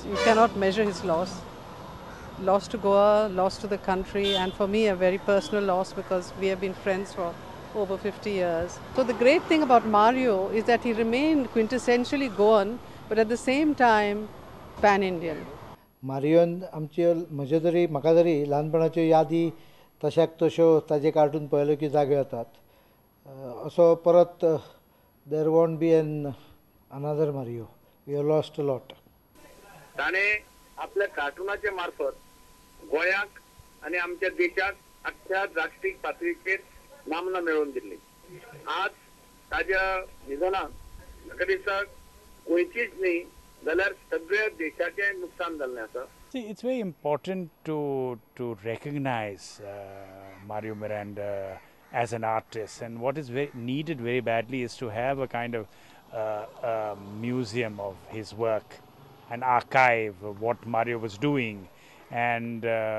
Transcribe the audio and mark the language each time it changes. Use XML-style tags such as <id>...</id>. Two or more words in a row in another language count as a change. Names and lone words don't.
<en>You cannot measure his loss. Loss to Goa, loss to the country, and for me a very personal loss because we have been friends for over 50 years. So the great thing about Mario is that he remained quintessentially Goan, but at the same time pan-Indian.</en> <kok>मारियोन म्हजे तरी म्हाका तरी ल्हानपणाच्यो यादी तशाक तश्यो ताजे कार्टून पळयलो की जागे येतात असो परत</kok> <en>there won't be another Mario we have lost a lot.</en> <kok>ताणें आपल्या कार्टूनाचे मार्फत गोंयाक आनी आमच्या देशाक अख्ख्या जागतीक पातळीचेर नामना मेळोवन दिल्ली. आज ताज्या निधनाक म्हाका दिसता गोंयचीच न्ही जाल्यार सगळ्या देशाचें नुकसान जाल्लें आसा.</kok> <en>See, it's very important to recognize Mario Miranda as an artist, and what is needed very badly is to have a kind of museum of his work, an archive of what Mario was doing, and</en>